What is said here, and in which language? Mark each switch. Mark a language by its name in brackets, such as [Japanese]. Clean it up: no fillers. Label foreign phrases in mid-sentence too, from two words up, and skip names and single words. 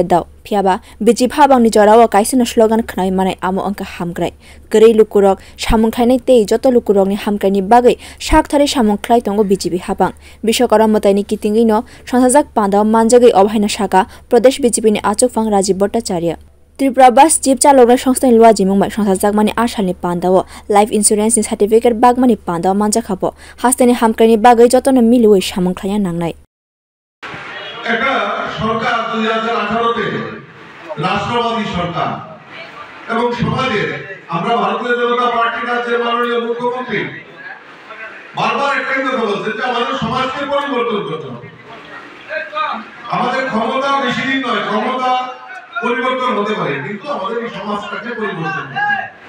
[Kok Borok] dao phiaba biji phabang ni jorao kaishan slogan khnaimane amo angka hamgrai grei lukurok samung khainai tei joto lukurok ni hamkaini bagai shakthare samung khlai tongo biji habang Biswakarma mwtai ni kitingwi no songchajak pandao manjagwi abohai na sakha pradesh biji ni achokphang Rajib Bhattacharya Tripura Bus jeep chalok songha luajimung mai songchajak mani asalni pandao [English] life insurance [Kok Borok] ni certificate bagmani pandao manjakha bo hasteni hamkaini bagai jotona milui samung khlaya nangnai [Bangla] একটা সরকার 2018 তে রাষ্ট্রবাদী সরকার এবং সমাজে আমরা ভারতীয় জনতা পার্টির রাজ্যের মাননীয় মুখ্যমন্ত্রী বারবার একটাই কথা বলছেন যে আমাদের সমাজকে পরিবর্তন করতে হবে আমাদের ক্ষমতা বেশি দিন নয় ক্ষমতা পরিবর্তন হতে পারে কিন্তু আমাদের এই সমাজটাকে পরিবর্তন করতে হবে